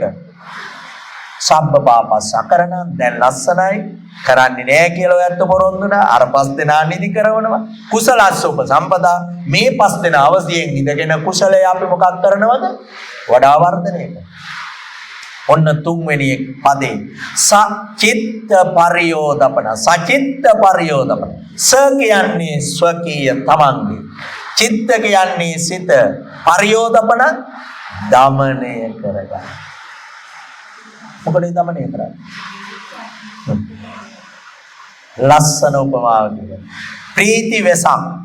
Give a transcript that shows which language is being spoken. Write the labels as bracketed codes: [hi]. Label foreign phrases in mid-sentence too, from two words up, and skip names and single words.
[pi] සබ්බ පාපස් අකරණ [si] දැන් ලස්සනයි කරන්නේ නෑ කියලා ඔයත් පොරොන්දුනා. අර පස් දෙනා නිදි කරනවා. [pi] කුසලස්ස උපසම්පදා [si] මේ පස් දෙනා අවසියෙන් ඉඳගෙන කුසලයේ අපි මොකක් කරනවද? වඩා වර්ධනය කරනවා. ඔන්න තුන්වෙනි පදේ [pi] සචිත්ත පරියෝදපන. සචිත්ත පරියෝදපන. [si] ස කියන්නේ ස්වකීය තමන්ගේ. චිත්ත කියන්නේ සිත. පරියෝදපන දමනය කරගන්න. මොකද දමනය කරන්නේ? ලස්සන උපමාවකින් ප්‍රීති වෙසක්.